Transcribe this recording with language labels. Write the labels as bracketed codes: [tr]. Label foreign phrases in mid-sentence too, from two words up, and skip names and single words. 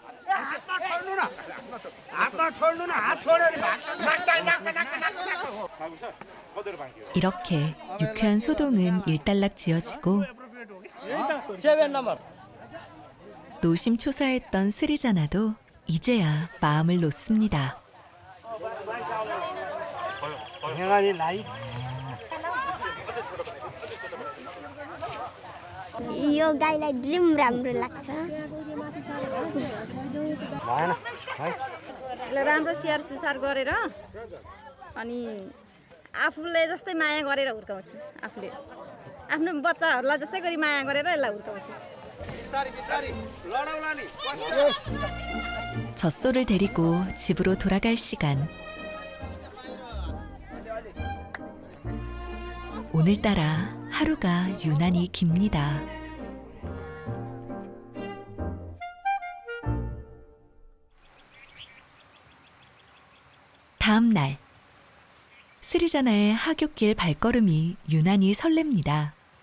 [ko] 이렇게 유쾌한 소동은 일단락 지어지고 노심초사했던 스리자나도 이제야 마음을 놓습니다. [ne] यो गाईलाई ड्रिम राम्रो लाग्छ यसलाई राम्रो स्याहार सुसार गरेर अनि आफूले जस्तै माया गरेर हुर्काउँछु आफूले आफ्नो बच्चाहरूलाई जस्तै गरी माया गरेर यसलाई हुर्काउँछु [ko] 젖소를 데리고 집으로 돌아갈 시간. 오늘따라 하루가 유난히 깁니다. 다음 날, 스리자나의 하굣길 발걸음이 유난히 설렙니다.